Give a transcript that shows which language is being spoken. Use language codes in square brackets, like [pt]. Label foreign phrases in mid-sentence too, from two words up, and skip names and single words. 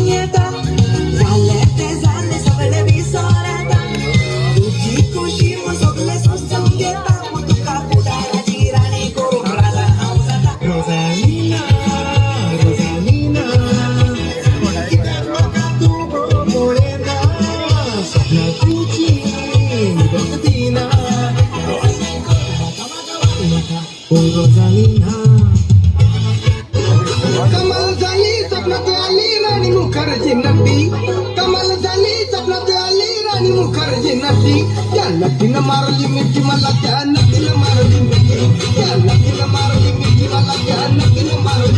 [kok] येता जालें तें जालें सगळें विसर येता तुजी खुशी म्हूण सगळें सोंसून घेता पूण तुका फुडाराची राणी करून राजा हांव जाता रोझालिना रोझालिना कित्याक म्हाका तूं बरो पळयना सपनां तुजी बगतीना रोझालिना [mr] कमाल झाली स्वप्नात आली राणी मुखर्जी नटी कमाल झाली स्वप्नात आली राणी मुखर्जी नटी त्या नटीनं मारली मिठी मला त्या नटीनं मारली मिठी त्या नटीनं मारली मिठी मला त्या नटीनं मारली